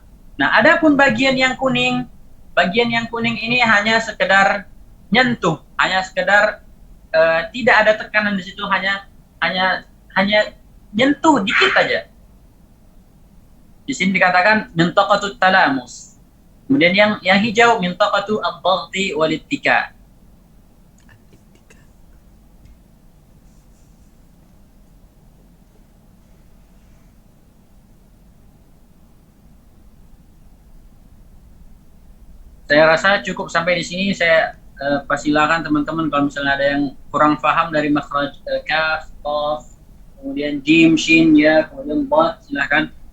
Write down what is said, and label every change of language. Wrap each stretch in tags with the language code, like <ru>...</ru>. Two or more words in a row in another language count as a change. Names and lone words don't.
<id>Nah, adapun bagian yang kuning ini hanya sekedar nyentuh, hanya sekedar tidak ada tekanan di situ, hanya nyentuh dikit aja. Di sini dikatakan</id> <ar>منطقة التلامس.</ar> <id>Kemudian yang hijau</id> <ar>منطقة الضغط والاتكاء.</ar> <id>Saya rasa cukup sampai di sini. Saya persilakan teman-teman kalau misalnya ada yang kurang paham dari makhraj kaf, qaf, kemudian jim, shin, ya, kemudian dad, silakan.</id>